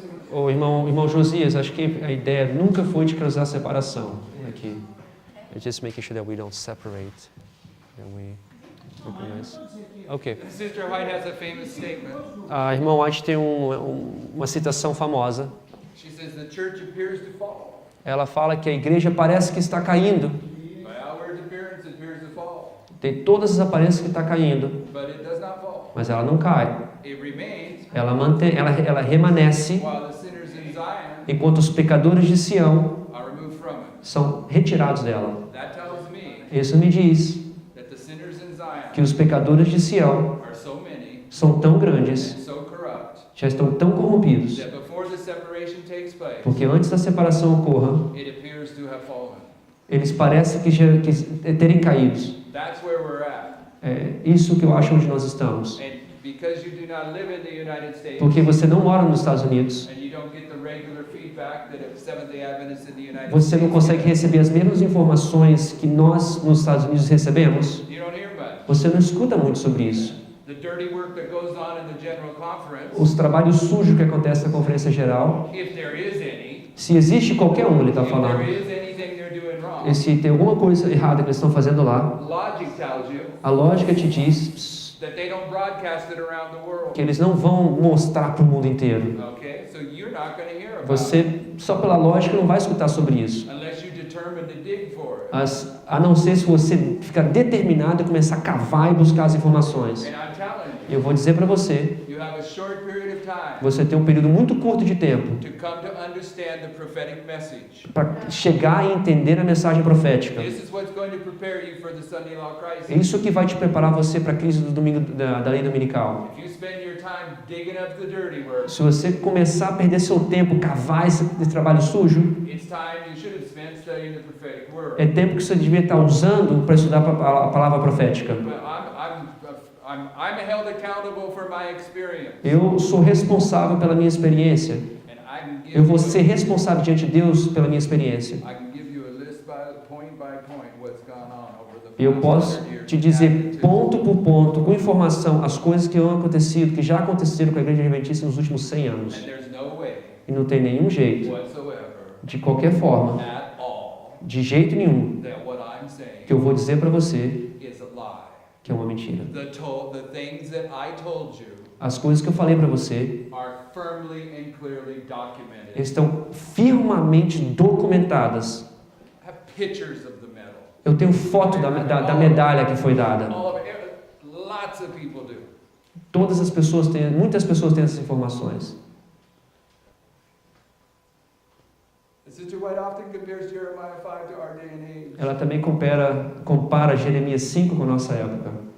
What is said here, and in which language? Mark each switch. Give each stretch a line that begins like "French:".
Portuguese: O irmão Josias, acho que a ideia nunca foi de causar separação aqui.
English: It's just making sure that we don't separate, that we recognize. Okay. Sister White has a famous statement.
Portuguese: A irmã White tem uma citação famosa.
English: She says the church appears to fall.
Portuguese: Ela fala que a igreja parece que está caindo.
English: By outward appearance, it appears to fall.
Portuguese: Tem todas as aparências que está caindo,
English: But it does not fall.
Portuguese: mas ela não cai.
English: It remains
Portuguese: Ela remanesce
English: while the sinners in Zion
Portuguese: enquanto os pecadores de Sião
English: are removed from it.
Portuguese: são retirados dela.
English: That tells me
Portuguese: Isso me diz
English: that the sinners in Zion
Portuguese: que os pecadores de Sião
English: are so many
Portuguese: são tão grandes,
English: and so corrupt
Portuguese: já estão tão corrompidos,
English: that before the separation takes place,
Portuguese: porque antes da separação ocorra,
English: it appears to have fallen.
Portuguese: eles parecem que terem caído.
English: That's where we're at.
Portuguese: É isso que eu acho onde nós estamos.
English: And because you do not live in the United States,
Portuguese: Porque você não mora nos Estados Unidos,
English: and you don't get the regular feedback that a Seventh-day Adventist in the United
Portuguese: você não
English: States,
Portuguese: consegue receber as mesmas informações que nós nos Estados Unidos recebemos.
English: you don't hear much.
Portuguese: Você não escuta muito sobre isso.
English: The dirty work that goes on in the General Conference,
Portuguese: Os trabalhos sujos que acontecem na Conferência Geral,
English: if there is any,
Portuguese: se existe qualquer um, ele está
English: if
Portuguese: falando,
English: there is anything they're doing wrong,
Portuguese: e se tem alguma coisa errada que eles estão fazendo lá,
English: logic tells you
Portuguese: a lógica te diz
English: that they don't broadcast it around the world.
Portuguese: que eles não vão mostrar para o mundo inteiro.
English: Okay, so you're not going to hear about it
Portuguese: Você, só pela lógica, não vai escutar sobre isso.
English: unless you determine to dig for it.
Portuguese: A não ser se você ficar determinado e começar a cavar e buscar as informações.
English: And I'm telling you,
Portuguese: Eu vou dizer para você,
English: you have a short period of time
Portuguese: você tem um período muito curto de tempo
English: to come to understand the prophetic message.
Portuguese: para chegar e entender a mensagem profética.
English: This is what's going to prepare you for the Sunday law
Portuguese: É
English: crisis.
Portuguese: isso que vai te preparar você para a crise do domingo da lei dominical.
English: If you spend your time digging up the dirty work,
Portuguese: Se você começar a perder seu tempo, cavar esse trabalho sujo,
English: it's time you should have spent studying the prophetic word.
Portuguese: é tempo que você devia estar usando para estudar a palavra profética.
English: But I'm held accountable for my experience.
Portuguese: Eu sou responsável pela minha experiência.
English: And I can give
Portuguese: Eu vou
English: you
Portuguese: ser responsável diante de Deus pela minha experiência.
English: I can give you a list point by point what's gone on over the
Portuguese: Eu
English: past
Portuguese: posso
English: 100 years.
Portuguese: te dizer ponto por ponto, com informação, as coisas que han acontecido, que já aconteceram com a Igreja Adventista nos últimos 100 anos.
English: And there's no way
Portuguese: E não tem nenhum jeito,
English: whatsoever,
Portuguese: de qualquer forma,
English: at all,
Portuguese: de jeito nenhum,
English: that what I'm saying
Portuguese: que eu vou dizer para você
English: is a lie.
Portuguese: que é uma mentira.
English: The things that I told you
Portuguese: As coisas que eu falei para você
English: are firmly and clearly documented.
Portuguese: estão firmemente documentadas.
English: I have pictures of the medal.
Portuguese: Eu tenho foto da medalha que foi dada.
English: All of it, lots of people do.
Portuguese: Todas as pessoas têm, muitas pessoas têm essas informações.
English: Sister White often compares Jeremiah 5 to our day and age.
Portuguese: Ela também compara Jeremias 5 com a nossa época.